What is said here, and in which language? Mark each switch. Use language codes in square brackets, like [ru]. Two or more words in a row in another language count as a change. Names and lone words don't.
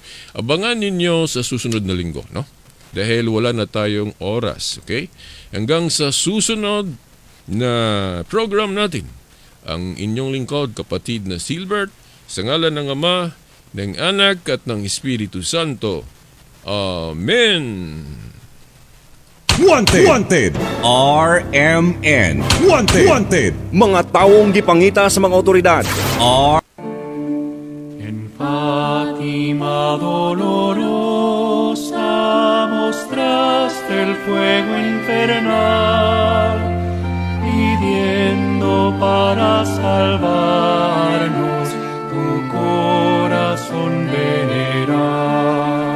[tl] Abangan ninyo sa susunod na linggo, no? Dahil wala na tayong oras, okay? Hanggang sa susunod na program natin, ang inyong lingkod, kapatid na Silbert, sa ngalan ng Ama, ng Anak at ng Espiritu Santo. Amen. Wanted. RMN. Wanted. [ceb] Mga taong gipangita sa mga otoridad. [es] En Fátima dolorosa mostraste el fuego infernal, pidiendo para salvarnos tu corazón venerar.